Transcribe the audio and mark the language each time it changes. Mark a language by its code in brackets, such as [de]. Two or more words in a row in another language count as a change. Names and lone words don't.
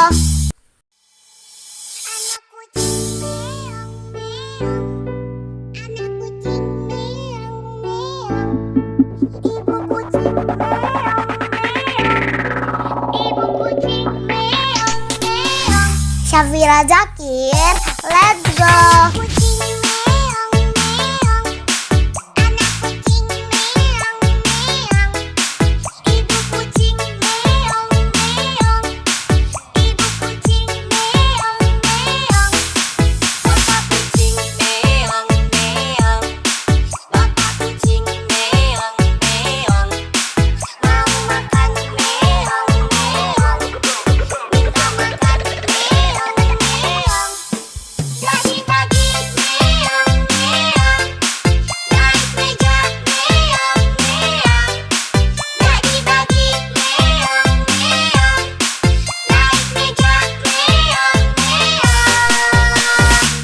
[id] Anak kucing meong meong, anak kucing meong meong, ibu kucing meong meong, ibu kucing meong meong, Syafira Zakir, [en] let's go. [id] kucing meong meong, anak kucing meong meong, ibu kucing meong meong, ibu kucing meong meong. bapak kucing meong meong, bapak kucing meong meong, Mau makan meong meong, minta makan meong meong, bagi-bagi meong meong, naik meja meong meong, bagi-bagi meong meong, naik meja meong meong.